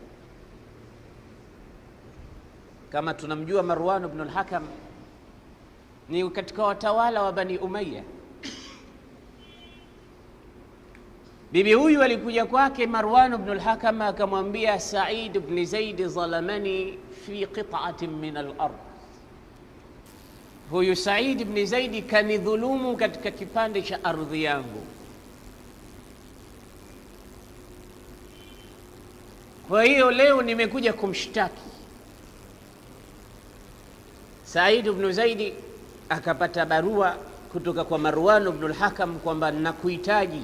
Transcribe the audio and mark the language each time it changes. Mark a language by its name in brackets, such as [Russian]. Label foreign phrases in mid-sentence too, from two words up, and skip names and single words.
[Swahili] Kama tunamjua, Marwan ibn al-Hakam ni katika watawala wa Bani Umayya. Bibi huyu alikuja kwake Marwan ibn al-Hakam akamwambia, [Arabic] سعيد بن زيد ظلمني في قطعة من الأرض, [Swahili] huyu Said ibn Zaid kanidhulumu katika kipande cha ardhi yangu. Kwa hiyo leo nimekuja kumshtaki. Said ibn Zaid akapata barua kutoka kwa Marwan ibn al-Hakam kwamba nakuhitaji.